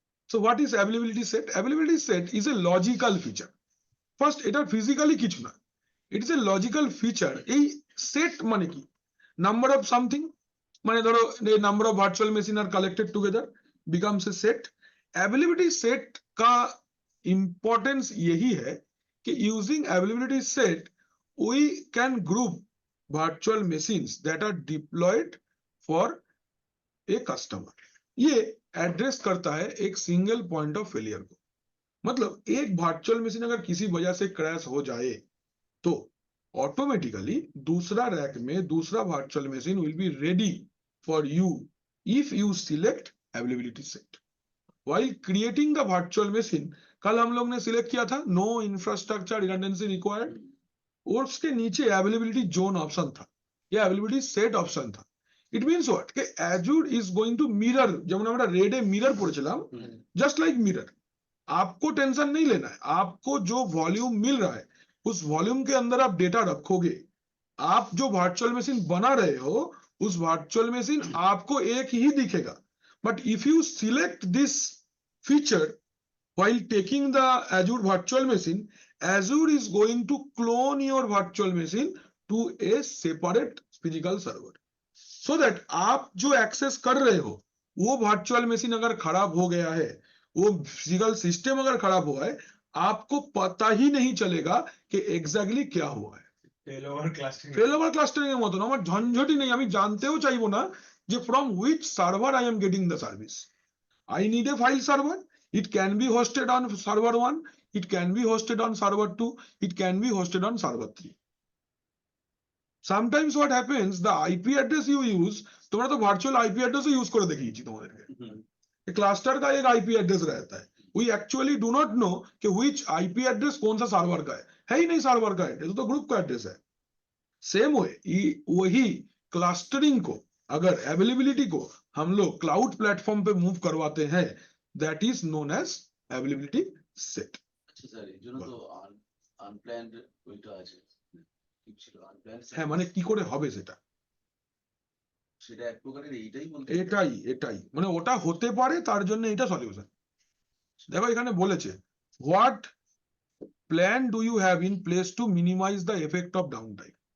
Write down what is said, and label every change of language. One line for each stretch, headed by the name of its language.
English: So what is availability set? Availability set is a logical feature.
Bangla: First, এটা physically কিছু না,
English: It is a logical feature.
Bangla: এই set মানে কি, number of something, মানে ধরো number of virtual machine আর collected
English: Together becomes a set. Availability
Hindi: set का importance यही है कि
English: Using availability set we can group virtual machines that are deployed for a customer.
Hindi: ये address करता है एक सिंगल पॉइंट ऑफ फेलियर को। मतलब एक वर्चुअल मशीन अगर किसी वजह से क्रैश हो जाए तो ऑटोमेटिकली दूसरा रैक में दूसरा virtual machine will be ready for you
English: if you select availability set while creating the virtual machine।
Hindi: कल हम लोग ने सिलेक्ट किया था नो इंफ्रास्ट्रक्चर रिडंडेंसी रिक्वायर्ड, और उसके नीचे अवेलेबिलिटी जोन ऑप्शन था या अवेलेबिलिटी सेट ऑप्शन था।
English: it means what कि Azure is going to mirror,
Bangla: যেমন আমরা রেডে মিরর পড়েছিলাম,
English: just like mirror।
Hindi: आपको टेंशन नहीं लेना है, आपको जो वॉल्यूम मिल रहा है उस वॉल्यूम के अंदर आप डेटा रखोगे। आप जो वर्चुअल मशीन बना रहे हो उस वर्चुअल मशीन आपको एक ही दिखेगा।
English: but if you select this feature while taking the Azure virtual machine, Azure is going to clone your virtual machine to a separate physical server, so that
Hindi: आप जो access कर रहे हो वो वर्चुअल मशीन अगर खराब हो गया है, वो फिजिकल सिस्टम अगर खराब हुआ है, आपको पता ही नहीं चलेगा कि एग्जैक्टली क्या हुआ है।
Bangla: ফেলোভার ক্লাস্টারিং এর মতন আমার ঝঞ্ঝটি নেই, আমি জানতেও চাইবো না যে
English: From which server I am getting the service. I need a file server, it can be hosted on server 1, it can be hosted on server 2, it can be hosted on server 3। sometimes what happens, the IP address you use,
Bangla: তোমরা তো virtual IP অ্যাড্রেসও use করে দেখিয়েছি তোমাদেরকে।
Hindi: Cluster का एक IP address रहता है,
English: we actually do not know
Hindi: कि which आईपी एड्रेस कौन सा सर्वर का है ही नहीं, सर्वर का एड्रेस तो ग्रुप का एड्रेस है। सेम वे वही क्लस्टरिंग को, अगर अवेलेबिलिटी को हम लोग क्लाउड प्लेटफॉर्म पे मूव करवाते हैं,
English: That is known as availability set.
Bangla: আচ্ছা স্যার, এই জন্য তো আনপ্ল্যান্ড ওইটা আছে, ঠিক ছিল আনপ্ল্যান্ড, হ্যাঁ, মানে কি করে হবে সেটা, সেটা এক প্রকারের এইটাই বলতে এটাই মানে ওটা হতে পারে, তার জন্য এটা সলিউশন। দেখো এখানে বলেছে
English: What plan do you have in place to minimize the effect of down time.